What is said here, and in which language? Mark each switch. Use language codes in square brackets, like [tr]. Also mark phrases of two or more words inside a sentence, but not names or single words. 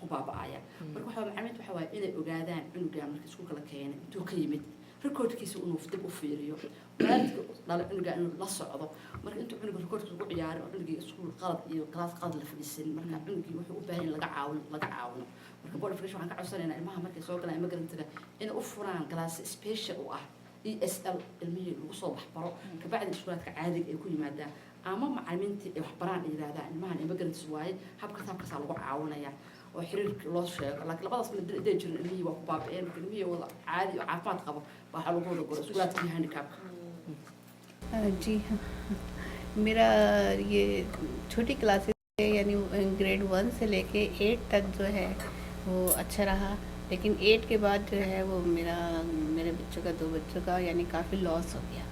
[so] ku baaba'aya marka waxa macalimiintu waxa waaye inay ogaadaan cunugan markii iskuulka la keenay intuu ka yimid recordkiisa inuu dib u fiiriyo waalidka dhala cunuga inuu la socdo marka intuu cunuga recordkiisa ugu ciyaaray oo cunugii iskuul qalad iyo class qalad la fadhiisan marka cunugii wuxuu u baahan yahay laga caawino marka [en] board of education [so] waxaan ka codsanaynaa ilmaha markay soo galaan immigrantga inay u furaan [en] class special [so] u ah ESL ilmihii lagu soo waxbaro kabacdi iskuulaadka caadiga ay ku yimaadaan ama macalimiintii ay waxbaraan ay yiraahdaan ilmahan immigrants waaye habkaasaa lagu caawinaya oo xiriirka loo sheego laakiin labadaas la dhex jirin ilmihii waa ku baaba'een marka ilmihii wada caadi oo caafimaad qabo waxaa lagu wada goro iskuulaadka iyo handicapka [hi] जी हाँ मेरा ये छोटी क्लासेस यानी ग्रेड 1 से लेके 8 तक जो है वो अच्छा रहा लेकिन 8 के बाद जो है वो मेरे बच्चों का 2 बच्चों का यानी काफ़ी लॉस हो गया।